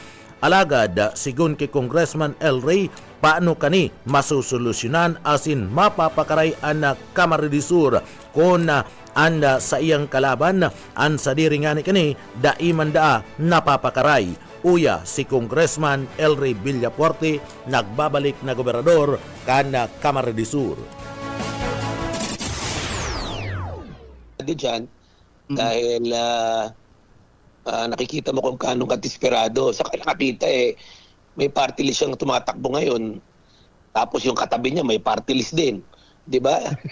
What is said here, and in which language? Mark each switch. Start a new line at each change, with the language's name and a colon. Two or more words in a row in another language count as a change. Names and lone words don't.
Bikol: Alagad, sigun kay Congressman Elre, paano kani masusolusyonan asin mapapakaray ang Camarines Sur kung anda sa iyang kalaban ang sadiri nga ni kani daiman daa napapakaray. Uya si Congressman Elre Villafuerte nagbabalik na gobernador kan Camarines Sur.
Filipino: Diyan, dahil nakikita mo kung kanong katisperado. Sa nakakita may
English: party list
Filipino: siyang tumatakbo ngayon. Tapos yung katabi niya may
English: party list
Filipino: din. 'Di ba?